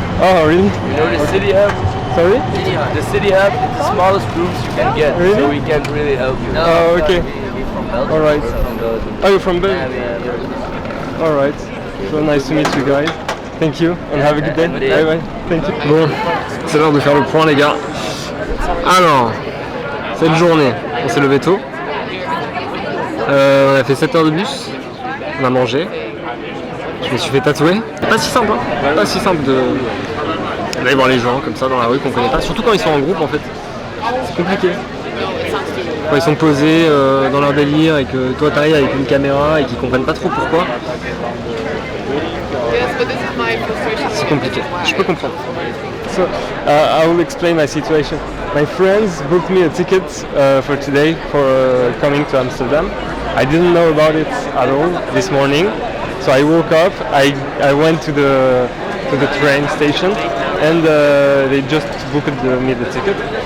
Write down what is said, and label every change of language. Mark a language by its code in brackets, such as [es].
[en] Oh, really? You know the city hub? Sorry? The city hub is the smallest rooms you can get. Really? So we can't really help you. No, Oh, okay. We're from Belgium. All right. We're from Belgium. Oh, you're from Belgium? Yeah. All right. So nice to meet you guys. Thank you and have a good day. Bye bye. Thank you. [fr] Bon, c'est l'heure de faire le point les gars. Alors, cette journée, on s'est levé tôt. On a fait 7 heures de bus. On a mangé. Je me suis fait tatouer. Pas si simple, hein. Pas si simple d'aller voir les gens comme ça dans la rue qu'on connaît pas. Surtout quand ils sont en groupe en fait. C'est compliqué. Quand ils sont posés dans leur délire et que toi t'arrives avec une caméra et qu'ils comprennent pas trop pourquoi. C'est compliqué. Je peux comprendre. [en] So I will explain my situation. My friends booked me a ticket for today for coming to Amsterdam. I didn't know about it at all this morning. So I woke up, I went to the train station and they just booked me the ticket.